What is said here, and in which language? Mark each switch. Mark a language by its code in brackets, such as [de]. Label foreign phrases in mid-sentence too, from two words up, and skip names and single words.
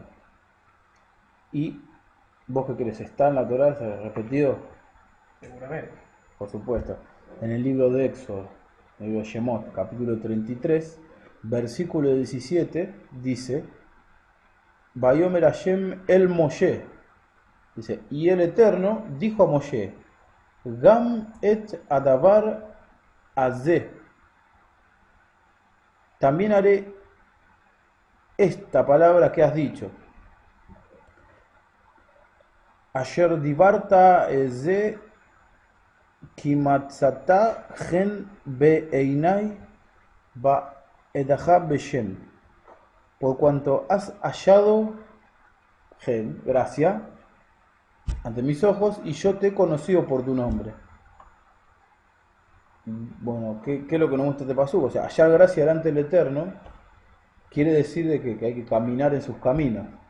[es] Y vos qué crees, ¿está en la Torah ese repetido? Seguramente. Por supuesto. En el libro de Éxodo, el libro de Shemot, capítulo 33, versículo 17, dice, [he] ויאמר השם אל משה, [es] dice, y el Eterno dijo a Moshe, [he] גם את הדבר הזה, [es] también haré esta palabra que has dicho. [he] אשר דברת כי מצאת חן בעיני ואדעך בשם. [es] Por cuanto has hallado gen, gracia, ante mis ojos, y yo te he conocido por tu nombre. Bueno, ¿qué es lo que nos muestra este pasú? O sea, hallar gracia delante del Eterno quiere decir de que hay que caminar en sus caminos.